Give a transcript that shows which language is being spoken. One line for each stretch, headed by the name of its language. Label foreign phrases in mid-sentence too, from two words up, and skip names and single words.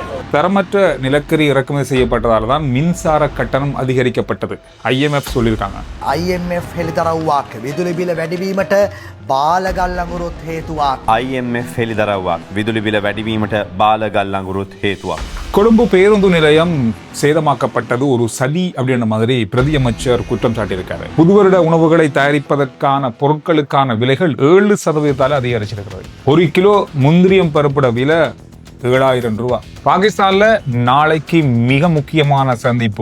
Tamil: தரமற்ற நிலக்கரி இறக்குமதி செய்யப்பட்டதால் தான் மின்சார கட்டணம் அதிகரிக்கப்பட்டது. IMF சொல்லியிருக்காங்க.
Sinhala: IMF හෙළිදරව්වක් විදුලි බිල වැඩිවීමට බාලගල් අඟුරුත් හේතුවක්. IMF හෙළිදරව්වක් විදුලි බිල වැඩිවීමට බාලගල් අඟුරුත් හේතුවක්.
Tamil: கொழும்பு பேருந்து நிலையம் சேதமாக்கப்பட்டது ஒரு சதி அப்படின்ற மாதிரி பிரதியமைச்சர் குற்றம் சாட்டியிருக்காரு. புதுவருட உணவுகளை தயாரிப்பதற்கான பொருட்களுக்கான விலைகள் 7% அதிகரிச்சிருக்கிறது. 1 கிலோ முந்திரியம் பருப்புட விலை 7,000 ரூபாய். பாகிஸ்தான்ல நாளைக்கு மிக முக்கியமான சந்திப்பு.